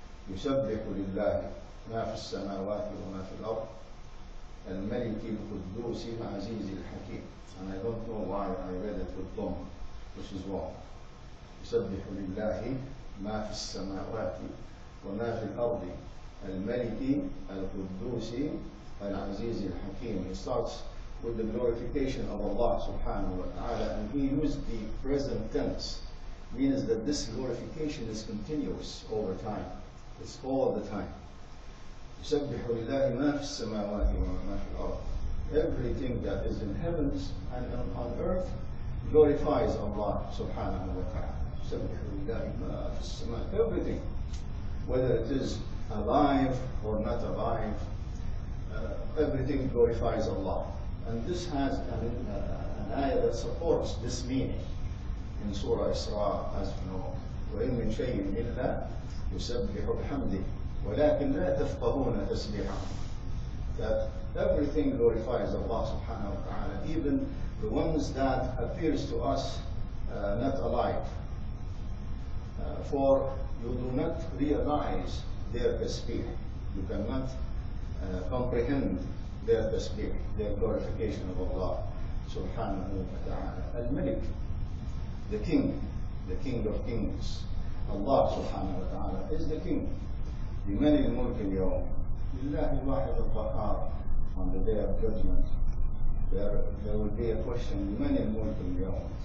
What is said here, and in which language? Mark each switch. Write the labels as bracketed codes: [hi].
[ar] يسبح لله ما في السماوات وما في الأرض الملك القدوس العزيز الحكيم. [en] And I don't know why I read it with Dom, which is wrong. [ar] يسبح لله ما في السماوات وما في الأرض الملك القدوس العزيز الحكيم. [en] He starts with the glorification of Allah subhanahu wa ta'ala, and he used the present tense, means that this glorification is continuous over time. It's all the time. [ar] يسبح لله ما في السماوات وما في الأرض. [en] Everything that is in heavens and on earth glorifies Allah subhanahu wa ta'ala. [ar] يسبح لله ما في السماء. [en] Everything, whether it is alive or not alive, everything glorifies Allah. And this has an ayah that supports this meaning in Surah Isra, as you know. [ar] وَإِن مِّن شَيْءٍ إِلَّا يُسَبِّحُ بِحَمْدِهِ وَلَكِنْ لَا تَفْقَهُونَ تَسْبِيحَهُم. [en] That everything glorifies Allah subhanahu wa ta'ala, even the ones that appears to us not alive. For you do not realize their tasbih. You cannot comprehend their tasbih, their glorification of Allah subhanahu wa ta'ala. Al-Malik, the king of kings. Allah subhanahu wa ta'ala is the king. [ar] لمن الملك اليوم؟ لله الواحد القهار. [en] On the day of judgment, there will be a question, [ar] لمن الملك اليوم?